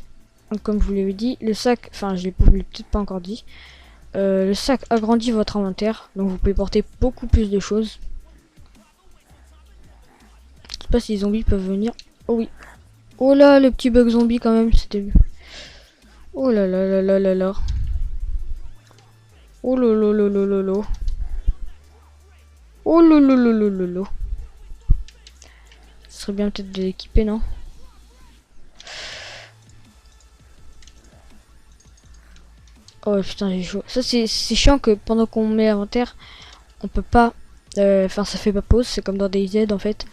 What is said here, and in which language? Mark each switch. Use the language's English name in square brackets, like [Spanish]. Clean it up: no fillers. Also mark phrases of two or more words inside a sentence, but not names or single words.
[French] Donc, comme je vous l'avais dit, le sac, enfin je l'ai peut-être pas encore dit. Le sac agrandit votre inventaire, donc vous pouvez porter beaucoup plus de choses. Je sais pas si les zombies peuvent venir. Oh oui. Oh là, le petit bug zombie quand même, c'était... Oh là là là là là là. Oh là là là là là là. Oh là là là là là là. Ce serait bien peut-être de l'équiper, non? Oh putain, j'ai chaud. Ça c'est chiant que pendant qu'on met l'inventaire, on peut pas... Enfin ça fait pas pause, c'est comme dans DayZ en fait.